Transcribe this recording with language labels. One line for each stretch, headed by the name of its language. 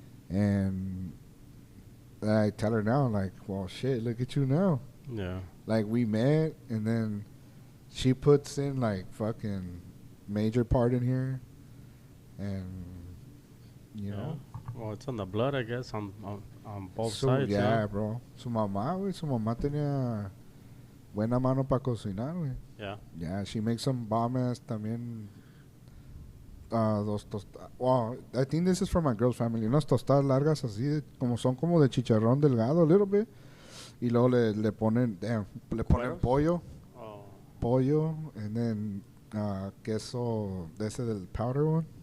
English: And I tell her now, like, well, shit, look at you now. Yeah. Like, we met, and then she puts in, like, fucking major part in here. And, you know. Well, it's on the blood, I guess, on both sides. Yeah, bro.
Spanish: Su mamá tenía buena mano para cocinar, güey.
English: Yeah. Yeah, she makes some bomb-ass
Spanish: también.
English: Well, I think this is from my girl's family.
Spanish: Unas tostadas largas así, son como de chicharrón delgado,
English: a little bit.
Spanish: Y luego le ponen pollo. Oh. Pollo,
English: and then
Spanish: queso de ese del
English: powder one.